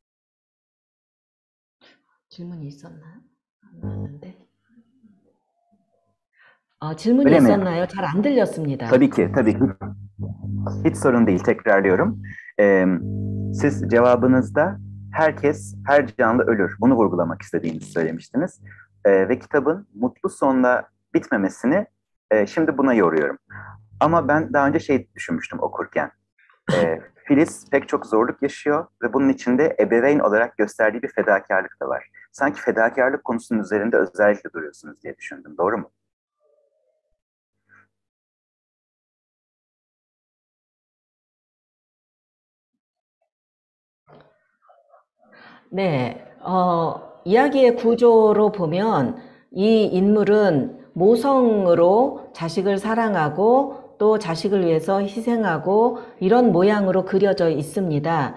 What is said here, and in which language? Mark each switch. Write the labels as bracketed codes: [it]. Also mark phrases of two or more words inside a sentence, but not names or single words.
[ko] 질문이 있었나? 안 나왔는데. 질문이 [tr] Öyle mi? [ko] 있었나요? 잘 안 들렸습니다. [tr] Tabii ki, tabii ki. Hiç sorun değil, tekrarlıyorum. Siz cevabınızda herkes, her canlı ölür. Bunu vurgulamak istediğinizi söylemiştiniz. Ve kitabın mutlu sonla bitmemesini şimdi buna yoruyorum. Ama ben daha önce şey düşünmüştüm okurken. Filiz pek çok zorluk yaşıyor ve bunun içinde ebeveyn olarak gösterdiği bir fedakarlık da var. Sanki fedakarlık konusunun üzerinde özellikle duruyorsunuz diye düşündüm. Doğru mu? [ko] 네, 이야기의 구조로 보면 이 인물은 모성으로 자식을 사랑하고 또 자식을 위해서 희생하고 이런 모양으로 그려져 있습니다.